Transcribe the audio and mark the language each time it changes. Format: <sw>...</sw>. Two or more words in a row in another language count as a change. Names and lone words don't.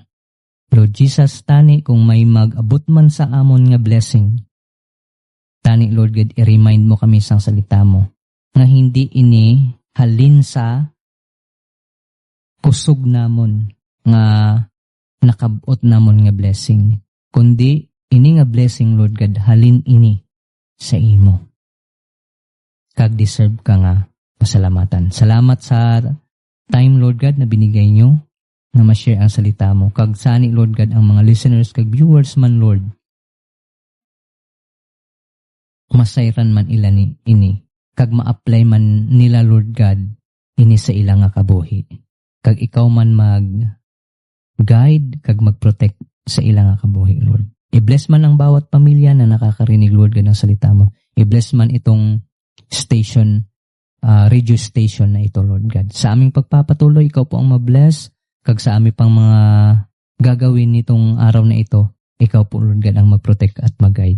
<hil>Lord Jesus, tani kung may mag-abot man sa amon nga blessing, tani Lord God, i-remind mo kami sang salita mo nga hindi ini halin sa kusog namon nga nakabot namon nga blessing, kundi ini nga blessing, Lord God, halin ini sa imo. Kag deserve ka nga pasalamatan. Salamat sa time, Lord God,</hil> <tl>na binigay nyo na ma-share ang salita mo.</tl> <hil>Kag sani, Lord God, ang mga listeners, kag viewers man, Lord, masayran man ila ini. Kag ma-apply man nila, Lord God, ini sa ilang nga kabuhi. Kag ikaw man mag-guide, kag mag-protect sa ilang nga kabuhi, Lord.</hil> <tl>I-bless man ang bawat pamilya na nakakarinig, Lord God, ng salita mo. I-bless man itong station,</tl> <en>radio station</en> <tl>na ito, Lord God. Sa aming pagpapatuloy, ikaw po ang ma-bless. Kag sa aming pang mga gagawin nitong araw na ito, ikaw po, Lord God, ang mag-protect at mag-guide.</tl>